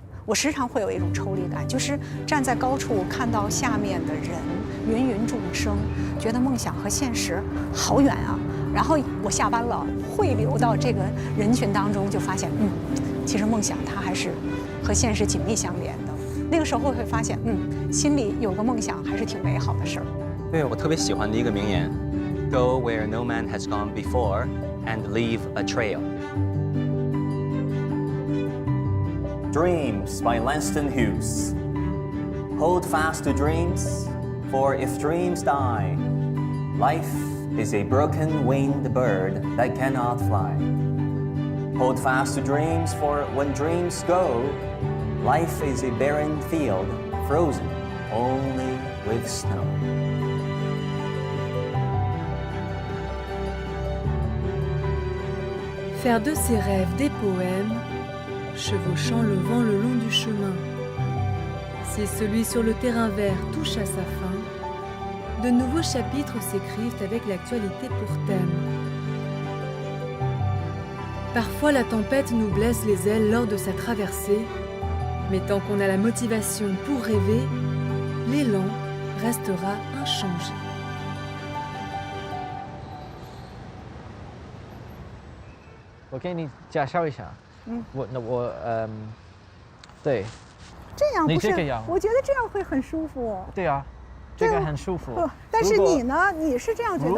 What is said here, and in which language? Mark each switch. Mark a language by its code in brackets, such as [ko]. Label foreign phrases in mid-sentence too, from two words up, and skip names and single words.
[zh] 我时常会有一种抽离感，就是站在高处看到下面的人，芸芸众生，觉得梦想和现实好远啊。然后我下班了，汇流到这个人群当中，就发现，其实梦想它还是和现实紧密相连的。那个时候会发现，心里有个梦想还是挺美好的事儿。对，我特别喜欢的一个名言 [en] ：“Go where no man has gone before, and leave a trail.” Dreams by Langston Hughes. Hold fast to dreams, for if dreams die, life is a broken-winged bird that cannot fly. Hold fast to dreams, for when dreams go, life is a barren field, frozen only with snow. [fr] Faire de ses rêves des poèmes, chevauchant le vent le long du chemin. Si celui sur le terrain vert touche à sa fin, de nouveaux chapitres s'écrivent avec l'actualité pour thème. Parfois la tempête nous blesse les ailes lors de sa traversée, mais tant qu'on a la motivation pour rêver, l'élan restera inchangé. [zh] 我给你介绍一下，对，这样不是你这个样？我觉得这样会很舒服。对啊，这个很舒服。不，但是你呢？你是这样觉得？